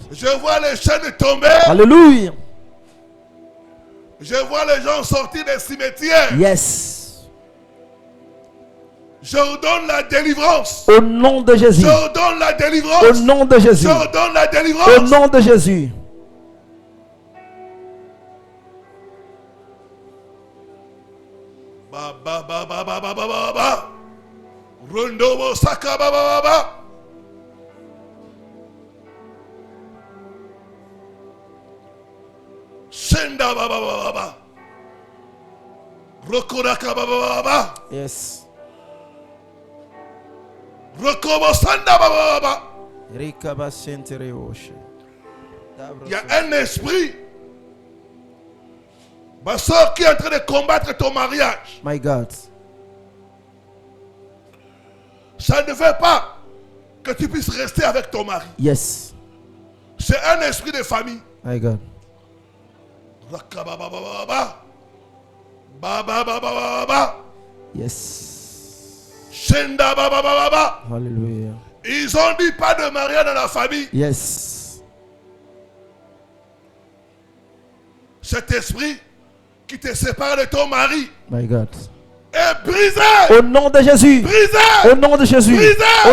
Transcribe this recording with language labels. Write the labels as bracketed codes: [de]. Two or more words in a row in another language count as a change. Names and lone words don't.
[fr] Je vois les chaînes tomber. Alléluia. Je vois les gens sortir des cimetières. Yes. J'ordonne la délivrance. Au nom de Jésus. J'ordonne la délivrance. Au nom de Jésus. J'ordonne la Au délivrance. nom de Jésus. Ba ba ba ba ba ba ba ba ba. Rondo bo saka ba ba ba ba. Shenda ba ba ba ba ba. Rokoraka ba ba ba ba. Yes. Rokobo sanda ba ba ba ba. Il y a un esprit, ma soeur, qui est en train de combattre ton mariage. [en] My God. [fr] Ça ne veut pas que tu puisses rester avec ton mari. Yes. C'est un esprit de famille. [en] My God. Rakababababa. Ba ba ba ba ba ba. Yes. Shenda ba ba ba ba ba. Hallelujah. [fr] Ils ont dit pas de mariage dans la famille. Yes. Cet esprit qui te sépare de ton mari [en] My God. [fr] est brisé. Au nom de Jésus. Brisé. Au nom de Jésus. Brisé.